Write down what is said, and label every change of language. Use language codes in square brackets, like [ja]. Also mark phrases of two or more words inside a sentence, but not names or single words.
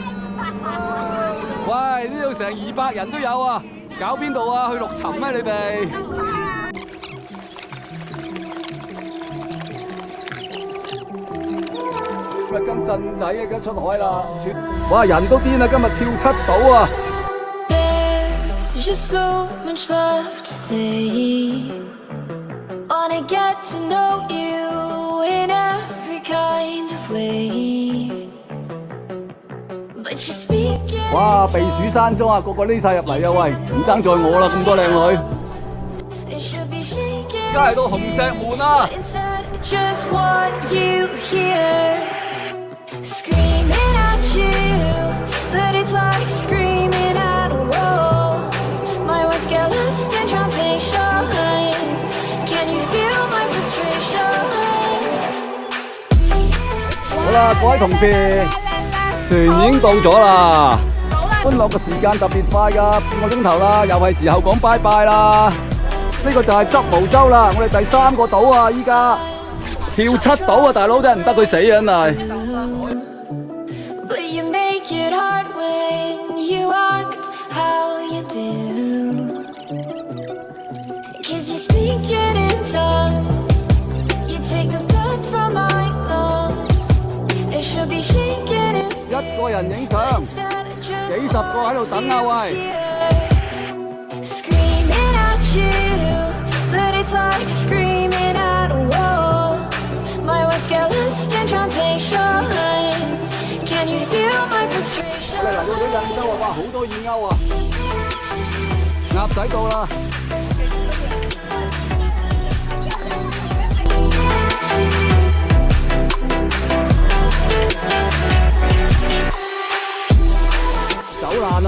[yue] 喂，呢度成200人都有啊！搞邊度啊？去陸沉咩？你哋？今日跟鎮仔而家出海啦！哇，人都癲啦！今日跳7島啊！ [en] There's just so much left to say. Wanna get to know you in every kind of way. But you speak in [yue] 哇，避暑山莊啊，個個匿晒入嚟啊！喂，唔爭在我啦，咁多靚女。 [en] it should be shaking. [yue] 而家嚟到紅石門啦！ [en] Instead, I just want you here. Screaming at you, but it's like screaming at a wall. My words get lost in translation. Can you feel my frustration? [yue] 好啦，各位同事，船已經到咗啦。歡樂嘅時間特別快㗎，半個鐘頭啦，又係時候講拜拜啦。呢個就係執毛洲啦，我哋第3個島啊，依家跳7島啊，大佬真係唔得佢死啊，真係。 [en] But you make it hard when you act how you do. 'Cause you speak it in tongues. You take the blood from my lungs. It should be shaking in [yue] 一個人影相， [en] instead of just [yue] 幾十個喺度等啊喂！ [en] Screaming at you, but it's like screaming at a wall. My words get lost in translation. Can you feel my [yue] 我 [en] frustration? [yue] 哋嚟到咗印洲啊，哇，好多燕鷗啊！鴨仔到啦！走爛啊！